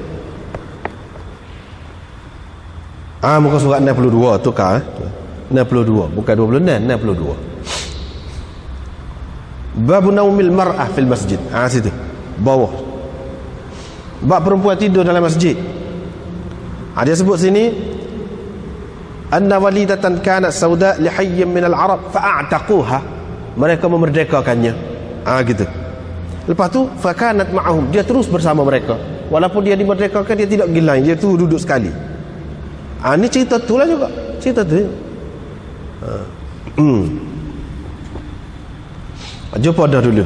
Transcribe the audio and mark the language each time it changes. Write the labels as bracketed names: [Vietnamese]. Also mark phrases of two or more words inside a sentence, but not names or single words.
[Malay] Muka surat 62 tu kah? 62 bukan 26, 62. [Arabic] باب نوم المرأة في المسجد. [Malay] Situ bawah, bab perempuan tidur dalam masjid. Dia sebut sini [Arabic] أن وليدة كانت سوداء لحي من العرب فأعتقوها, [Malay] mereka memerdekakannya. Gitu. Lepas tu [Arabic] فكانت معهم, [Malay] dia terus bersama mereka walaupun dia dimerdekakan, dia tidak pergi lain, dia tu duduk sekali. Ni cerita tu lah juga, cerita tu. Jumpa dah dulu.